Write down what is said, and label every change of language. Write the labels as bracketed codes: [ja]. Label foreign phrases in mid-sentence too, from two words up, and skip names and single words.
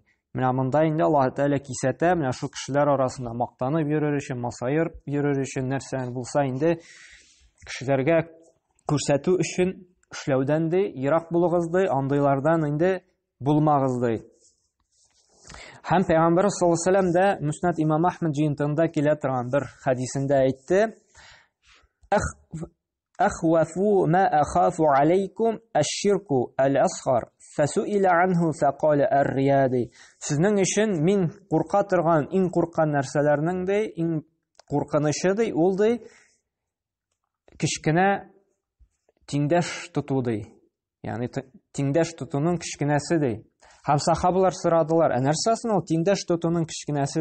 [tt] Менә монда инде Аллаһ Тәгалә кисәтә, менә шу кешеләр арасында мактанып йөрер өчен, масайыр йөрер өчен нәрсә булса инде кешеләргә күрсәтү өчен эшләүдән ди ерак булыгыз ди, андыйлардан инде булмагыз ди. Һәм Пәйгамбәр [ar] صلى الله عليه وسلم [tt] дә Муснад имам Ахмад җыентыгында килә торган бер хадисендә әйтте: [ar] "أخوف ما أخاف عليكم الشرك الأصغر فسئل عنه فقال الرياء". [tt] Сезнең өчен мин курка торган, иң курккан нәрсәләрнең дә иң куркынышы ди, ул ди кичкенә тиңдәш тоту ди. Ягъни тиңдәш тотуның кичкенәсе ди. Һәм сахабалар сорадылар: "Нәрсәсен ул тиңдәш тотуның кичкенәсе?"